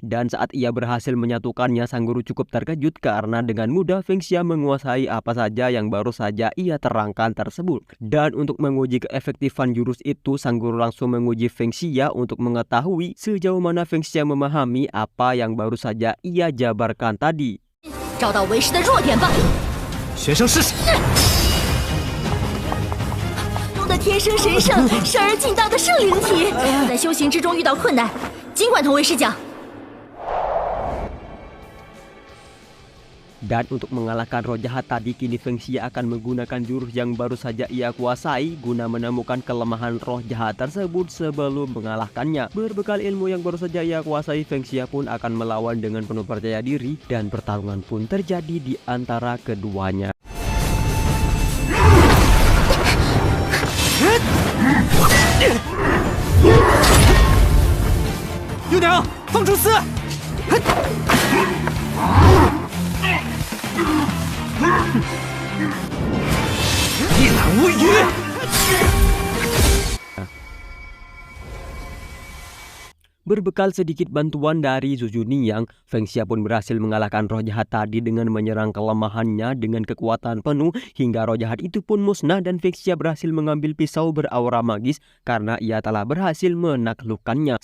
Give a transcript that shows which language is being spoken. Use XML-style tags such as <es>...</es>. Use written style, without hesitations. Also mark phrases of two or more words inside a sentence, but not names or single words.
<id>Dan saat ia berhasil menyatukannya, sang guru cukup terkejut karena dengan mudah Feng Xia menguasai apa saja yang baru saja ia terangkan tersebut. Dan untuk menguji keefektifan jurus itu, sang guru langsung menguji Feng Xia untuk mengetahui sejauh mana Feng Xia memahami apa yang baru saja ia jabarkan tadi.</id> <zh>找到为师的弱点吧。学生试试。中的天生神圣、生而劲大的圣灵体，在修行之中遇到困难，尽管同为师讲。</zh> <id>Dan untuk mengalahkan roh jahat tadi, kini Feng Xia akan menggunakan jurus yang baru saja ia kuasai guna menemukan kelemahan roh jahat tersebut sebelum mengalahkannya. Berbekal ilmu yang baru saja ia kuasai, Feng Xia pun akan melawan dengan penuh percaya diri dan pertarungan pun terjadi di antara keduanya.</id> <zh>幽娘，放出丝！一览无余。</zh> <id>Berbekal sedikit bantuan dari Zhu Niyang, Feng Xia pun berhasil mengalahkan roh jahat tadi dengan menyerang kelemahannya dengan kekuatan penuh hingga roh jahat itu pun musnah dan Feng Xia berhasil mengambil pisau beraura magis karena ia telah berhasil menaklukkannya.</id>